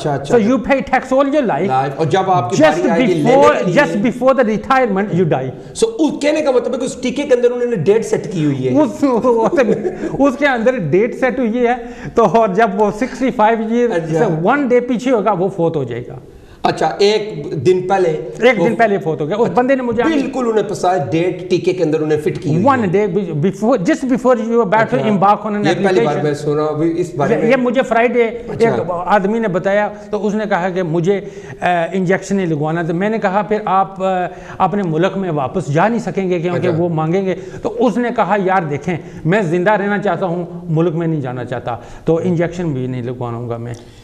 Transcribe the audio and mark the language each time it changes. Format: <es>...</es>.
<en>so you pay tax all your life,</en> <ur>اور جب آپ کی باری آئے گی</ur> <en>just before the retirement you die.</en> <ur>so کہنے کا مطلب ہے کہ اس ٹیکے کے اندر انہوں نے ڈیٹ سیٹ کی ہوئی ہے, اس کے اندر ڈیٹ سیٹ ہوئی ہے. تو جب وہ</ur> <en>65 years 1 day</en> <ur>پیچھے ہوگا وہ فوت ہو جائے گا. اچھا, ایک دن پہلے فوت ہو گیا. اس بندے نے مجھے بالکل انہیں پسند ڈیٹ ٹیکے کے اندر انہیں فٹ کی</ur> <en>1 day before, just before you are about to embark on an application.</en> <ur>یہ پہلی بار میں سنا اس بارے میں. یہ مجھے فرائیڈے ایک آدمی نے بتایا, تو اس نے کہا کہ مجھے انجیکشن ہی لگوانا. تو میں نے کہا پھر آپ اپنے ملک میں واپس جا نہیں سکیں گے کیونکہ وہ مانگیں گے. تو اس نے کہا یار دیکھیں میں زندہ رہنا چاہتا ہوں, ملک میں نہیں جانا چاہتا, تو انجیکشن بھی نہیں لگواؤں گا میں.</ur>